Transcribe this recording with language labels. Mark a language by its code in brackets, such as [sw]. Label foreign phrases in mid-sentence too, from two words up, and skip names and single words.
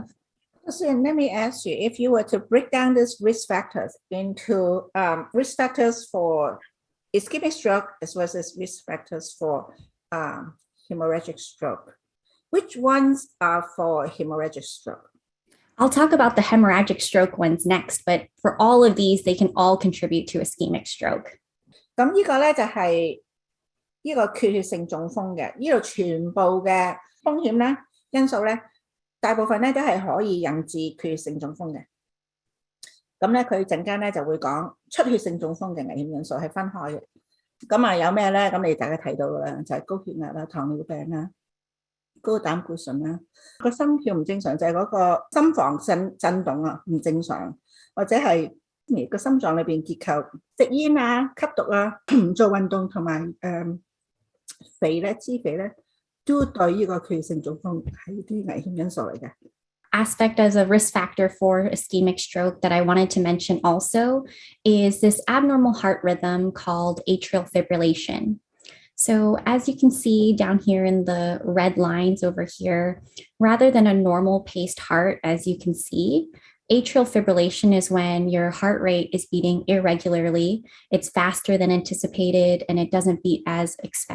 [en] So let me ask you, if you were to break down these risk factors into risk factors for ischemic stroke as well as risk factors for hemorrhagic stroke, which ones are for hemorrhagic stroke? I'll talk about the hemorrhagic stroke ones next, but for all of these, they can all contribute to ischemic stroke. [yue] 咁呢個咧就係呢個缺血性中風嘅，呢度全部嘅風險咧因素咧。大部分咧都係可以引致缺血性中風嘅，咁咧佢陣間咧就會講出血性中風嘅危險因素係分開嘅。咁有咩咧？咁你大家睇到㗎啦，就係高血壓啦、糖尿病啦、高膽固醇啦，個心跳唔正常就係嗰個心房震動啊唔正常，或者係個心臟裏邊結構食煙啊、吸毒啊、唔做運動同埋肥咧、脂肥咧。 [en] Aspect as a risk factor for ischemic stroke that I wanted to mention also is this abnormal heart rhythm called atrial fibrillation. So as you can see down here in the red lines over here, rather than a normal paced heart, as you can see, atrial fibrillation is when your heart rate is beating irregularly, it's faster than anticipated, and it doesn't beat as expected.